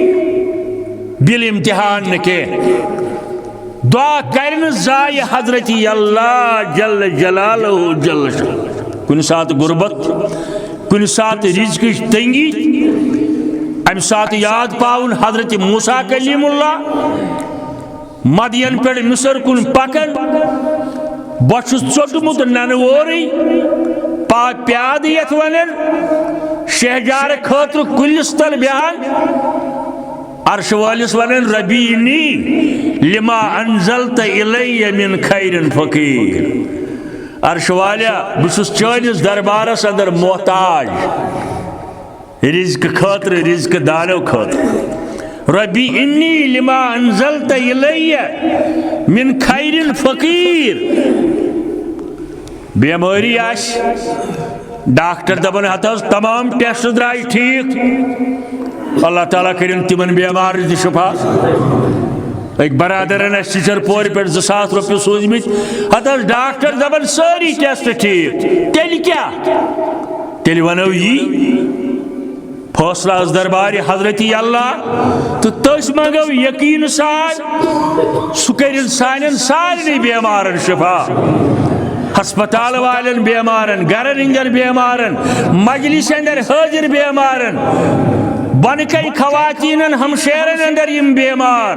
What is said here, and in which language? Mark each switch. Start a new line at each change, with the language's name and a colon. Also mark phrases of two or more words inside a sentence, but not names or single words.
Kashmiri: بِل امتحان نہٕ کینٛہہ دعا کر نہٕ ضایع حضرت اللہ
Arabic: جل جلالہ جل شانہ
Kashmiri: کُنہِ ساتہٕ غربت کُنہِ ساتہٕ رزقٕچ تنگی امہِ ساتہٕ یاد پاوُن حضرت موسیٰ کلیم اللہ مدین پٮ۪ٹھ مصر کُن پکان بہٕ چھُس ژوٚٹمُت ننہٕ وورٕے پیادٕ یتھ ونان شہجارٕ خٲطرٕ کُلِس تل بیہان عرش وٲلِس ونان
Arabic: ربی انی لما انزلت الی من خیر فقیر
Kashmiri: عرش والیا بہٕ چھُس چٲنِس دربارس اندر محتاج رزق خٲطرٕ رزق دانو خٲطرٕ
Arabic: ربی انی لما انزلت الی من خیر فقیر
Kashmiri: بیمٲری آسہِ ڈاکٹر دپان ہتھ حظ تمام ٹیسٹ درٛاے ٹھیٖک اللہ تعالیٰ کٔرِنۍ تِمن بیمارن تہِ شفا أکۍ برادرن اَسہِ ٹیٖچر پورِ پٮ۪ٹھ 2000 رۄپیہِ سوٗزمٕتۍ ہتھ حظ ڈاکٹر دپان سٲری ٹیسٹ ٹھیٖک تیٚلہِ کیٛاہ تیٚلہِ ونو یی فٲصلہٕ حظ دربارِ حضرت اللہ تہٕ تٔسۍ منگو یقیٖنہٕ سان سُہ کٔرِنۍ سانٮ۪ن سارنٕے بیمارن شفا ہسپتال والٮ۪ن بیمارن گرن ہٕنٛدٮ۪ن بیمارن مجلس اندر حٲضِر بیمارن بۄنہٕ کَنہِ خواتیٖنن ہمشیرن اندر یِم بیمار